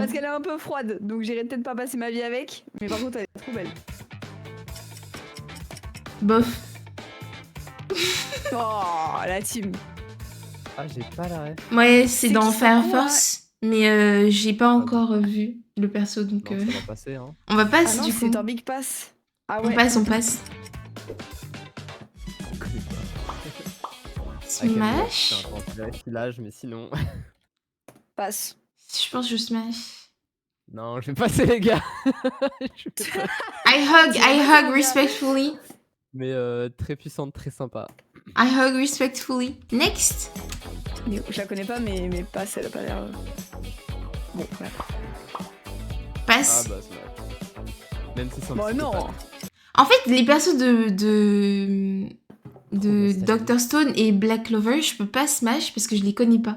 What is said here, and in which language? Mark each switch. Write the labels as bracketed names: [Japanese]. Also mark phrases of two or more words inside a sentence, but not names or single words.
[French] Parce qu'elle est un peu froide, donc j'irai peut-être pas passer ma vie avec. Mais par contre, elle est trop belle. Bof. Oh, la team. Ah, j'ai pas la ref. Ouais, c'est C'est dans qui, Fire c'est quoi Force, mais j'ai pas encore vu le perso, donc Non, ça va passer, hein. on va Ah passer non, du coup. c'est un [English] big pass. [French] Ah ouais. On passe. On connaît pas. Smash. C'est un filage, mais sinon. Passe. Je pense que je smash. Non, je vais passer, les gars. Je vais pas- [English] I hug respectfully. [French] Mais très puissante, très sympa. [English] I hug respectfully. Next. [French] Mais je la connais pas, mais passe, elle a pas l'air. Bon, ouais. Passe. Ah bah, Smash. Même si c'est un Bon, petit peu non. pas- En fait, les persos de nostalgique. Dr. Stone et Black Clover, je peux pas smash parce que je les connais pas.